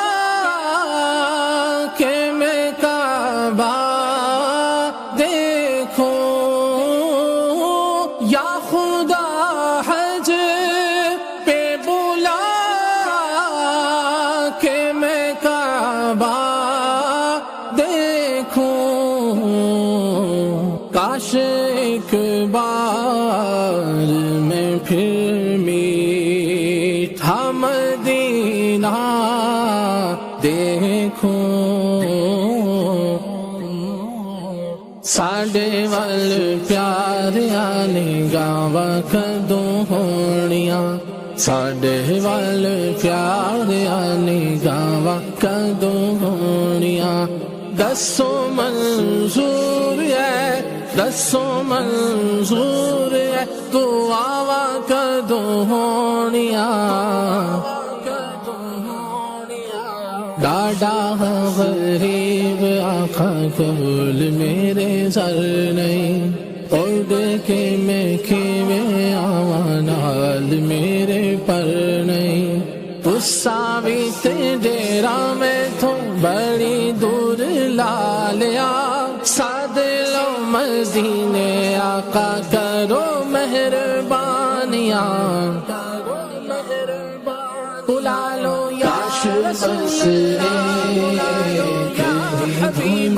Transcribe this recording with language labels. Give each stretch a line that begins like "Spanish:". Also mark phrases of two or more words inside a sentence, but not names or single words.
Urdu: کہ میں کعبہ دیکھوں، یا خدا حج پہ بلا کہ میں کعبہ دیکھوں، کاش ایک بار میں پھر میٹھا مدینہ دیکھوں،
Punjabi: ساڈے وال پیاریاں نگاہاں کدوں ہونیاں، ساڈے وال پیاریاں نگاہاں کدوں ہونیاں، دسو منظور ہے دسو منظور ہے دعاواں کدوں ہونیاں، ڈاڈا غریب آقا کول میرے سر نہیں، اڑ کے میں کیویں آواں نال میرے پر نہیں، تسا بھی تے ڈیرا میں تو بڑی دور لا لیا، ساد لو مدینے آقا کرو مہربانیاں،
Urdu: بلا لو
Arabic: یا رسول اللہ یا حبیب